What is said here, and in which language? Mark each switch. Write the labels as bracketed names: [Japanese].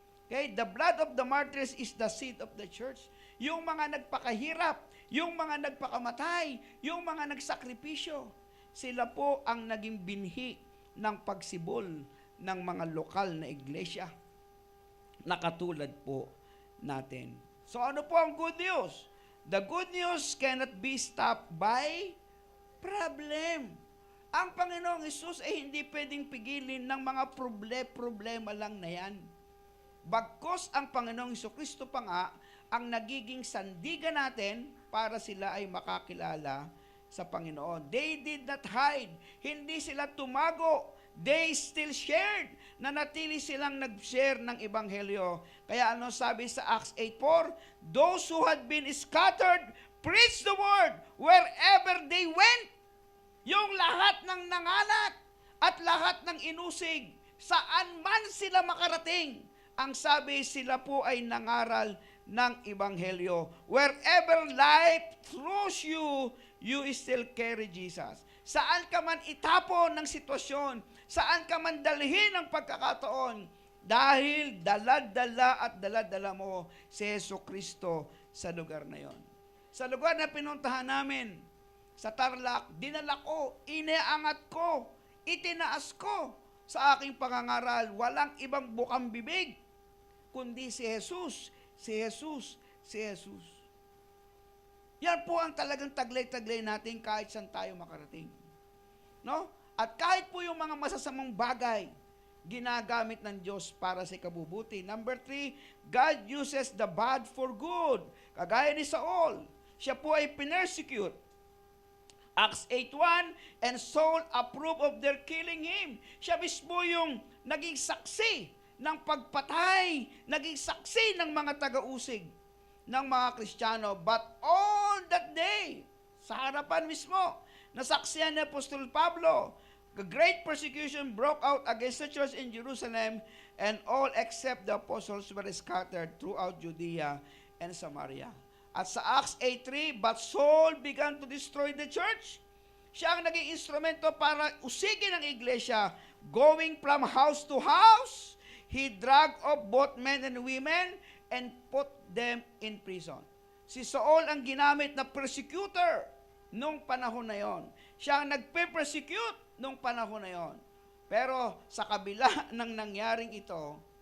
[English] Okay, the blood of the martyrs is the seed of the church. [Filipino] Yung mga nagpakahirap, yung mga nagpakamatay, yung mga nagsakripisyo, sila po ang naging binhi ng pagsibol ng mga lokal na iglesia na katulad po natin. So ano po ang good news? [English] The good news cannot be stopped by problem. [Filipino] Ang Panginoong Hesus ay hindi pwedeng pigilin ng mga problema lang na yan. Bagkus ang Panginoong Hesukristo pa nga ang nagiging sandigan natin para sila ay makakilala sa Panginoon. [English] They did not hide. [Filipino] Hindi sila tumago. [English] They still shared. [Filipino] Nanatili silang nag-share ng Ebanghelyo. Kaya ano sabi sa Acts 8:4? [English] Those who had been scattered preached the word wherever they went. [Filipino] Yung lahat ng nanganak at lahat ng inusig, saan man sila makarating, ang sabi sila po ay nangaral ng Ebanghelyo. [English] Wherever life throws you, you still carry Jesus. [Filipino] Saan ka man itapon ng sitwasyon, saan ka man dalhin ng pagkakataon, dahil dala-dala mo si Jesucristo sa lugar na yon. Sa lugar na pinuntahan namin, sa Tarlac, dinala ko, inaangat ko, itinaas ko sa aking pangangaral. Walang ibang bukang bibig, kundi si Jesus, si Jesus, si Jesus. Yan po ang talagang taglay-taglay natin kahit saan tayo makarating. No? At kahit po yung mga masasamang bagay, ginagamit ng Diyos para sa ikabubuti. [English] Number 3, God uses the bad for good. [Filipino] Kagaya ni Saul, siya po ay pinersecute. [English] Acts 8:1, and Saul approved of their killing him. [Filipino] Siya mismo yung naging saksi ng pagpatay, naging saksi ng mga taga-usig ng mga Kristiyano. [English] But all that day, [Filipino] sa harapan mismo, nasaksihan ni Apostol Pablo, [English] the great persecution broke out against the church in Jerusalem, and all except the apostles were scattered throughout Judea and Samaria. [Filipino] At sa [English] Acts 8:3, but Saul began to destroy the church. [Filipino] Siya ang naging instrumento para usigin ang iglesia. [English] Going from house to house, he dragged off both men and women and put them in prison. [Filipino] Si Saul ang ginamit na persecutor nung panahon na yon. Siya ang nagpe-persecute nung panahon na yon. Pero sa kabila ng nangyaring ito,